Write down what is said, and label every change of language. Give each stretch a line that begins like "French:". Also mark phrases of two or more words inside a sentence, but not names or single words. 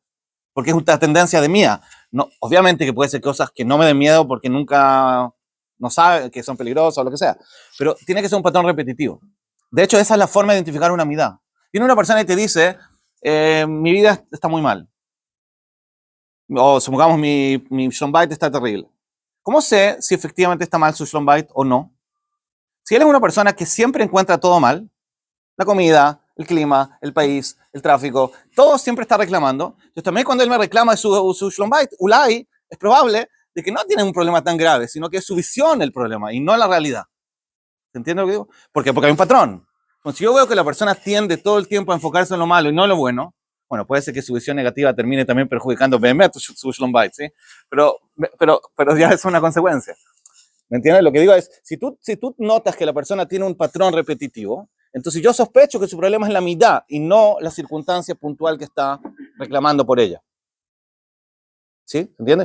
Spanish: Porque es una tendencia de mía. No, obviamente que puede ser cosas que no me den miedo porque nunca no sabe que son peligrosas o lo que sea. Pero tiene que ser un patrón repetitivo. De hecho, esa es la forma de identificar una midá. Viene una persona y te dice, mi vida está muy mal. O supongamos, mi
Hebrew: שלום בית
Spanish: está terrible. ¿Cómo sé si efectivamente está mal su
Hebrew: שלום בית
Spanish: o no? Si él es una persona que siempre encuentra todo mal, la comida, el clima, el país, el tráfico, todo siempre está reclamando. Entonces también cuando él me reclama su
Hebrew: שלום בית,
Spanish: ulay, es probable de que no tiene un problema tan grave, sino que es su visión el problema y no la realidad. ¿Se entiende lo que digo? Porque hay un patrón. Entonces, si yo veo que la persona tiende todo el tiempo a enfocarse en lo malo y no en lo bueno, bueno, puede ser que su visión negativa termine también perjudicando su
Hebrew: שלום בית,
Spanish: ¿sí? Pero ya es una consecuencia. ¿Me entiendes? Lo que digo es, si tú notas que la persona tiene un patrón repetitivo, entonces yo sospecho que su problema es la midá y no la circunstancia puntual que está reclamando por ella. ¿Sí? ¿Entiendes?